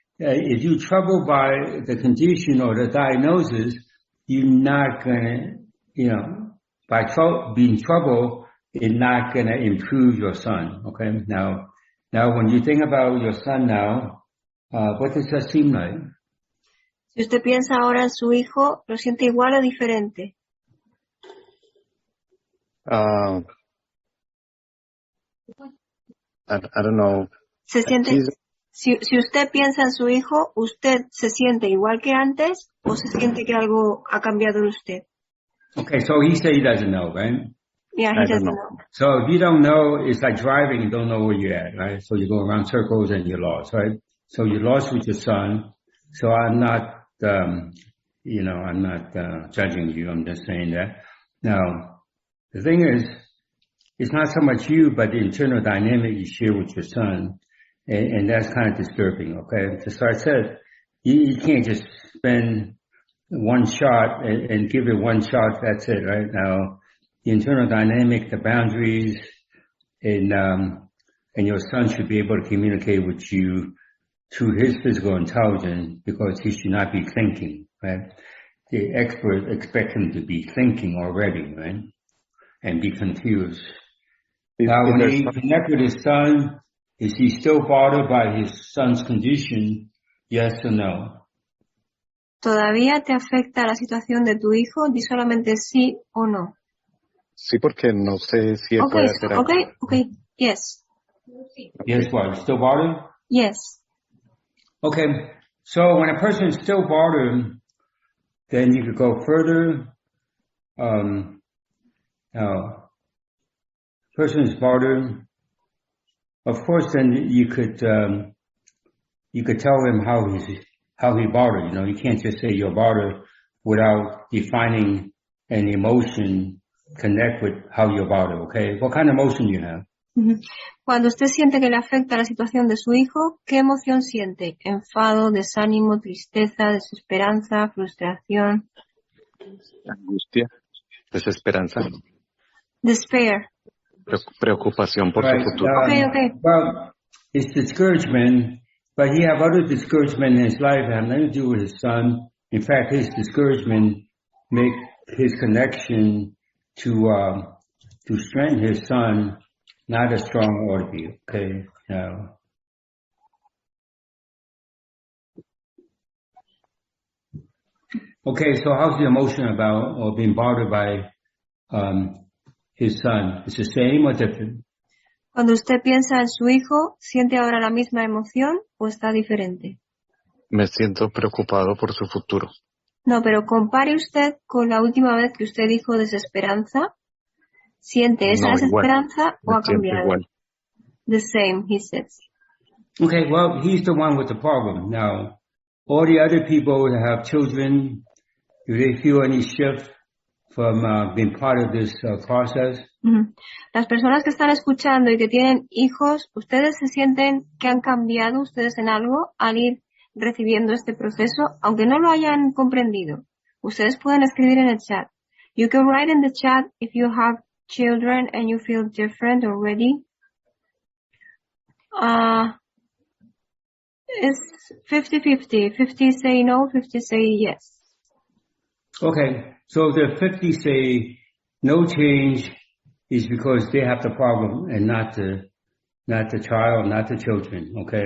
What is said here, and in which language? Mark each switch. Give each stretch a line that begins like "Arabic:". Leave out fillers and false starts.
English: If you're troubled by the condition or the diagnosis, you're not gonna, you know, by being troubled, it's not gonna improve your son, okay? Now when you think about your son now, what does that seem like?
Spanish: Si usted piensa ahora en su hijo, ¿lo siente igual o diferente?
English: I don't know.
Spanish: ¿Se siente, si usted piensa en su hijo, ¿usted se siente igual que antes o se siente que algo ha cambiado en usted?
English: Okay, so he said he doesn't know, right? Yeah, he doesn't know. So if you don't know, it's like driving and don't know where you're at, right? So you go around circles and you're lost, right? So you're lost with your son. So I'm not, you know, I'm not judging you. I'm just saying that. Now, the thing is, it's not so much you, but the internal dynamic you share with your son. And that's kind of disturbing, okay? So I said, you can't just spend one shot and give it one shot, that's it, right? Now, the internal dynamic, the boundaries, and your son should be able to communicate with you through his physical intelligence, because he should not be thinking, right? The expert expect him to be thinking already, right? And be confused. Now, when he connects with his son, is he still bothered by his son's condition? Yes or no?
Spanish: ¿Todavía te afecta la situación de tu hijo? Di solamente sí o no. Sí, porque no sé si él puede hacer algo.
English: Okay, yes. Yes, what? Still bothered? Yes. Okay, so when a person is still bothered, then you could go further. Now, person is bothered. Of course, then you could tell him how he bothered. You know, you can't just say you're bothered without defining an emotion connect with how you're bothered. Okay, what kind of emotion you have?
Spanish: Cuando usted siente que le afecta la situación de su hijo, ¿qué emoción siente? ¿Enfado, desánimo, tristeza, desesperanza, frustración? Angustia, desesperanza.
English: Despair.
Spanish: Preocupación por su futuro.
English: Okay. Well, it's discouragement, but he have other discouragement in his life that have nothing to do with his son. In fact, his discouragement make his connection to strengthen his son not as strong ought to be, okay? Now, okay, so how's the emotion about or being bothered by his son? Is it the same or different?
Spanish: Cuando usted piensa en su hijo, ¿siente ahora la misma emoción o está diferente? Me siento preocupado por su futuro. No, pero compare usted con la última vez que usted dijo desesperanza. ¿Siente esa No, igual. desesperanza o Me ha siento cambiado? igual.
English: The same, he says. Okay, well, he's the one with the problem. Now, all the other people that have children, do they feel any shift from being part of this process? Ujú.
Spanish: Las personas que están escuchando y que tienen hijos, ¿ustedes se sienten que han cambiado ustedes en algo al ir recibiendo este proceso? Aunque no lo hayan comprendido, ustedes pueden escribir en el chat.
English: You can write in the chat if you have children and you feel different already. It's 50-50. 50 say no, 50 say yes. Okay, so the 50 say no change is because they have the problem and not the child, not the children, okay?